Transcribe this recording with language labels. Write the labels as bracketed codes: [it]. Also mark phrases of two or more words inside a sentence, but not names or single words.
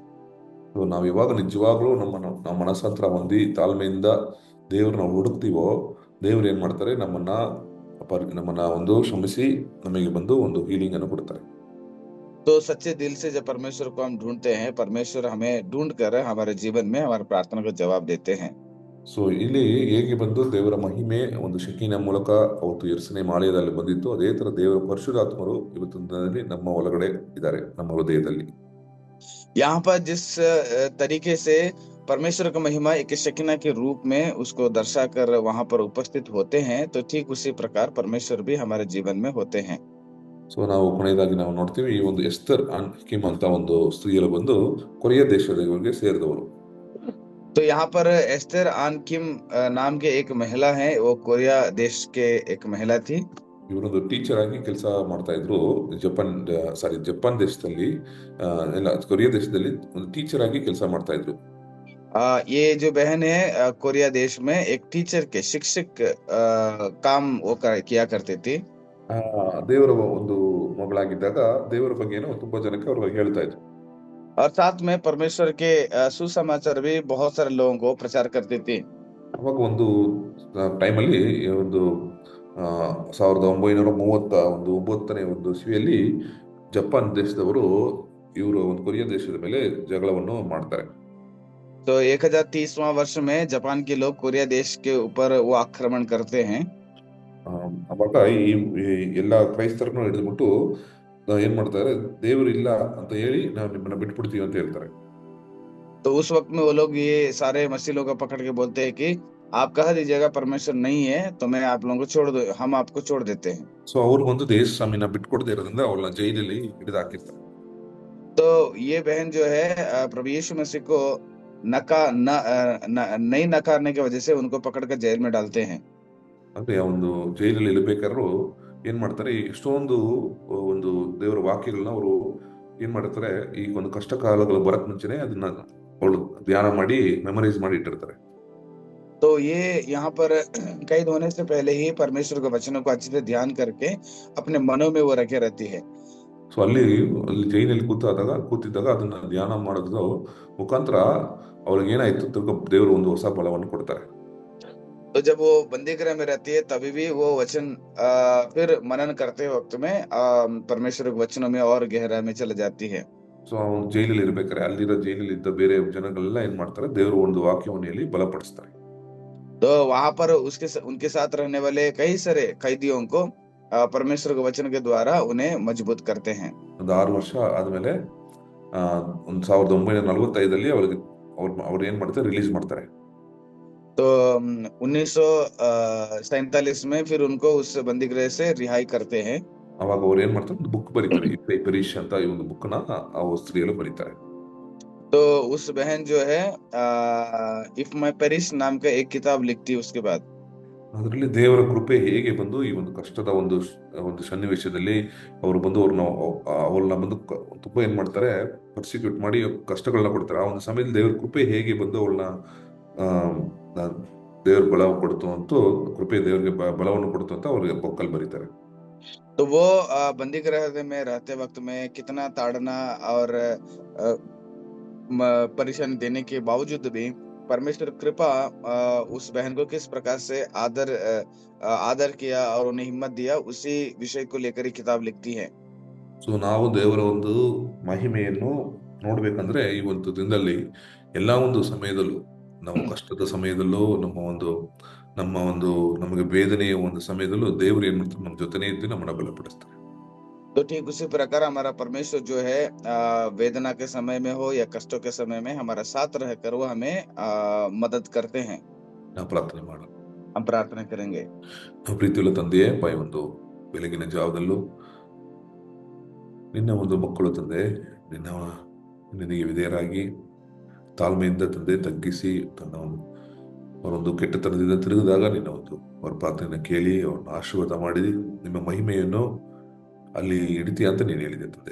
[kn] ಸೊ ನಾವು ಇವಾಗ ನಿಜವಾಗ್ಲೂ ನಮ್ಮ ಮನಸ್ಸಂತರ ಹೊಂದಿ ತಾಳ್ಮೆಯಿಂದ ದೇವ್ರನ್ನ ಹುಡುಕ್ತೀವೋ, ದೇವ್ರು ಏನ್ ಮಾಡ್ತಾರೆ, ನಮ್ಮನ್ನ ಒಂದು ಕ್ಷಮಿಸಿ ನಮಗೆ ಬಂದು ಒಂದು ಹೀಲಿಂಗ್ ಅನ್ನು ಕೊಡ್ತಾರೆ. [hi] तो सच्चे दिल से जब परमेश्वर को हम ढूंढते हैं, परमेश्वर हमें ढूंढ कर हमारे जीवन में हमारे प्रार्थना का जवाब देते हैं। [kn] ಸೊ ಇಲ್ಲಿ ಹೇಗೆ ಬಂದು ದೇವರ ಮಹಿಮೆ ಒಂದು ಶಕೀನ ಮೂಲಕ ಅವತ್ತು ಎರಸನೇ ಮಾಲೆಯಲ್ಲಿ ಬಂದಿತ್ತು, ಅದೇ ತರ ದೇವರ ಪರಿಶುದ್ಧಾತ್ಮರು ಇವತ್ತಿನ ದಿನದಲ್ಲಿ ನಮ್ಮ ಒಳಗಡೆ ಇದ್ದಾರೆ, ನಮ್ಮ ಹೃದಯದಲ್ಲಿ. [hi] यहाँ पर जिस तरीके से परमेश्वर का महिमा एक शकीना के रूप में उसको दर्शाकर वहां पर उपस्थित होते हैं, तो ठीक उसी प्रकार परमेश्वर भी हमारे जीवन में होते हैं। [kn] ಸೊ ನಾವು ಕೊನೆಯದಾಗಿ ನಾವು ನೋಡ್ತೀವಿ, ಈ ಒಂದು ಎಸ್ತರ್ ಅನ್ಕಿಮ್ ಅಂತ ಒಂದು ಸ್ತ್ರೀಯರು ಬಂದು ಕೊರಿಯಾ ದೇಶದವರಿಗೆ ಸೇರಿದವರು. [hi] तो यहाँ पर एस्तर आन किम नाम के एक महिला है, वो कोरिया देश के एक महिला थी। [kn] ಇವರೊಂದು ಟೀಚರ್ ಆಗಿ ಕೆಲಸ ಮಾಡ್ತಾ ಇದ್ರು ಜಪಾನ್ ದೇಶದಲ್ಲಿ, ಎಲ್ಲ ಕೊರಿಯಾ ದೇಶದಲ್ಲಿ ಒಂದು ಟೀಚರ್ ಆಗಿ ಕೆಲಸ ಮಾಡ್ತಾ ಇದ್ರು. [hi] ये जो बहन है कोरिया देश में एक टीचर के शिक्षक काम वो किया करते थे। [kn] ದೇವರ ಒಂದು ಮಗಳಾಗಿದ್ದಾಗ ದೇವರ ಬಗ್ಗೆ ಏನೋ ತುಂಬಾ ಜನಕ್ಕೆ ಅವ್ರ ಬಗ್ಗೆ ಹೇಳ್ತಾ ಇದ್ರು. [hi] और साथ में परमेश्वर के सुसमाचार भी बहुत सारे लोगों को प्रचार करती थी। [kn] ಅವಾಗ ಒಂದು ಟೈಮಲ್ಲಿ ಒಂದು 1939ನೇ ಒಂದು ಇಸ್ವಿಯಲ್ಲಿ ಜಪಾನ್ ದೇಶದವರು ಇವರು ಒಂದು ಕೊರಿಯಾ ದೇಶದ ಮೇಲೆ ಜಗಳವನ್ನು ಮಾಡ್ತಾರೆ. [hi] तो 1030वां वर्ष में जापान के लोग कोरिया देश के ऊपर वो आक्रमण करते हैं। [kn] ಅವಾಗ ಈ ಎಲ್ಲ ಕ್ರೈಸ್ತರನ್ನು ಹಿಡಿದ್ಬಿಟ್ಟು ಏನ್ ಮಾಡ್ತಾರೆ, ದೇವರು ಇಲ್ಲ ಅಂತ ಹೇಳಿ ನಾವು ನಿಮ್ಮನ್ನ ಬಿಟ್ಬಿಡ್ತೀವಿ ಅಂತ ಹೇಳ್ತಾರೆ. [hi] तो उस वक्त में वो लोग ये सारे मसीह लोग पकड़ के बोलते हैं कि आप कह दीजिएगा परमेश्वर नहीं है तो मैं आप लोगों को छोड़ दो, हम आपको छोड़ देते हैं। [kn] ಸೊ ಅವ್ರು ಒಂದು ದೇಶ ಸ್ವಾಮಿನ ಬಿಟ್ಕೊಡದೇ ಇರೋದ್ರಿಂದ ಅವ್ರನ್ನ ಜೈಲಲ್ಲಿ ಹಿಡಿದು ಹಾಕಿರ್ತಾರೆ. [hi] तो ये बहन जो है प्रभु यीशु मसीह को नहीं नकारने की वजह से उनको पकड़कर जेल में डालते हैं। [kn] ಅಂದ್ರೆ ಒಂದು ಜೈಲಲ್ಲಿ ಇರಬೇಕಾದ್ರೂ ಏನ್ ಮಾಡ್ತಾರೆ, ಎಷ್ಟೊಂದು ಒಂದು ದೇವರ ವಾಕ್ಯಗಳನ್ನ ಅವರು ಏನ್ ಮಾಡ್ತಾರೆ, ಈಗ ಒಂದು ಕಷ್ಟ ಕಾಲಗಳು ಬರಕ್ ಮುಂಚೆನೆ ಅದನ್ನ ಅವಳು ಧ್ಯಾನ ಮಾಡಿ ಮೆಮೊರೈಸ್ ಮಾಡಿ ಇಟ್ಟಿರ್ತಾರೆ. [hi] तो ये यहाँ पर कैद होने से पहले ही परमेश्वर के वचनों को अच्छे से ध्यान करके अपने मनों में वो रखे रहती है। [kn] ಸೊ ಅಲ್ಲಿ ಜೈಲಲ್ಲಿ ಕೂತಿದ್ದಾಗ ಅದನ್ನ ಧ್ಯಾನ ಮಾಡೋದ್ರ ಮುಖಾಂತರ ಅವ್ರಿಗೆ ಏನಾಯ್ತು, ದೇವರು ಒಂದು ಹೊಸ ಬಲವನ್ನು ಕೊಡ್ತಾರೆ. [hi] तो जब वो बंदी गृह में रहती है तभी भी वो वचन फिर मनन करते वक्त में परमेश्वर के वचनों में और गहराई में चले जाती है। [kn] ಸೊ ಅವ್ನು ಜೈಲಲ್ಲಿ ಇರ್ಬೇಕಾದ್ರೆ ಅಲ್ಲಿರೋ ಜೈಲಲ್ಲಿ ಇದ್ದ ಬೇರೆ ಜನಗಳೆಲ್ಲ ಏನ್ ಮಾಡ್ತಾರೆ, ದೇವರು ಒಂದು ವಾಕ್ಯವನ್ನು ಹೇಳಿ ಬಲಪಡಿಸ್ತಾರೆ. [hi] तो वहां पर उनके साथ रहने वाले कई सारे कैदियों को परमेश्वर के वचन के द्वारा उन्हें मजबूत करते हैं। [kn] ಒಂದು 6 ವರ್ಷ ಆದ್ಮೇಲೆ 1945 ಅವ್ರಿಗೆ ಅವ್ರು ಏನ್ ಮಾಡ್ತಾರೆ, ರಿಲೀಸ್ ಮಾಡ್ತಾರೆ. [hi] तो 1947 में फिर उनको उस बंदीगृह से रिहाई करते हैं। [kn] ಅವಾಗ ಅವ್ರು ಏನ್ ಮಾಡ್ತಾರೆ, ಒಂದು ಬುಕ್ ಬರೀತಾರೆ, ಪರೀಕ್ಷೆ ಅಂತ ಈ ಒಂದು ಬುಕ್ ನ ಆ ಸ್ತ್ರೀಯರು ಬರೀತಾರೆ. [hi] तो उस बहन जो है इफ माई पेरिश नाम का एक किताब लिखती है उसके बाद। [kn] ಅದರಲ್ಲಿ ದೇವರ ಕೃಪೆ ಹೇಗೆ ಬಂದು ಈ ಒಂದು ಕಷ್ಟದ ಒಂದು ಸನ್ನಿವೇಶದಲ್ಲಿ ಅವರು ಬಂದು ಅವ್ರನ್ನ ಬಂದು ತುಂಬಾ ಏನ್ ಮಾಡ್ತಾರೆ, ಪರ್ಸಿಕ್ಯೂಟ್ ಮಾಡಿ ಕಷ್ಟಗಳನ್ನ ಕೊಡ್ತಾರೆ. ಆ ಒಂದು ಸಮಯದಲ್ಲಿ ದೇವರ ಕೃಪೆ ಹೇಗೆ ಬಂದು ಅವ್ರನ್ನ ದೇವ್ರ ಬಲ ಕೊಡ್ತು ಅಂತ, ಕೃಪೆ ದೇವರಿಗೆ ಬಲವನ್ನು ಕೊಡ್ತು ಅಂತ ಅವ್ರಿಗೆ ಬೊಕ್ಕಲ್ ಬರೀತಾರೆ. [hi] तो वो बंदीगृह में रहते वक्त में कितना ताड़ना और परेशानी देने के बावजूद भी परमेश्वर कृपा उस बहन को किस प्रकार से आदर किया और उन्हें हिम्मत दिया, उसी विषय को लेकर ही किताब लिखती है। [kn] ಸೊ ನಾವು ದೇವರ ಒಂದು ಮಹಿಮೆಯನ್ನು ನೋಡ್ಬೇಕಂದ್ರೆ ಈ ಒಂದು ದಿನದಲ್ಲಿ ಎಲ್ಲಾ ಒಂದು ಸಮಯದಲ್ಲೂ, ನಾವು ಕಷ್ಟದ ಸಮಯದಲ್ಲೂ, ನಮಗೆ ವೇದನೆಯ ಒಂದು ಸಮಯದಲ್ಲೂ ದೇವರು ಏನ್ ಮಾಡ್ತಾರೆ, ನಮ್ಮ ಜೊತೆನೇ ಇದ್ದು ನಮ್ಮನ್ನ ಬಲಪಡಿಸ್ತಾರೆ. [hi] तो ठीक उसी प्रकार हमारा परमेश्वर जो है वेदना के समय में हो या कष्टों के समय में हमारा साथ रहकर वो हमें मदद करते हैं। [kn] ನಾವು ಪ್ರಾರ್ಥನೆ ಮಾಡೋಣ. [hi] हम प्रार्थना करेंगे। [kn] ಪ್ರೀತಿಯುಳ್ಳ ತಂದೆಯೇ, ಒಂದು ಬೆಳಗಿನ ಜಾವದಲ್ಲೂ ನಿನ್ನ ಒಂದು ಮಕ್ಕಳು ತಂದೆ, ನಿನಗೆ ವಿಧೇಯರಾಗಿ ತಾಳ್ಮೆಯಿಂದ ತಂದೆ ತಗ್ಗಿಸಿ ಅವರೊಂದು ಕೆಟ್ಟತನದಿಂದ ತಿರುಗಿದಾಗ ನಿನ್ನ ಒಂದು ಅವರ ಪ್ರಾರ್ಥನೆಯನ್ನು ಕೇಳಿ ಅವ್ರನ್ನ ಆಶೀರ್ವಾದ ಮಾಡಿ ನಿಮ್ಮ ಮಹಿಮೆಯನ್ನು ಅಲ್ಲಿ ಹಿಡಿತೀಯ ಅಂತ ನೀನು ಹೇಳಿದೆ ತಂದೆ.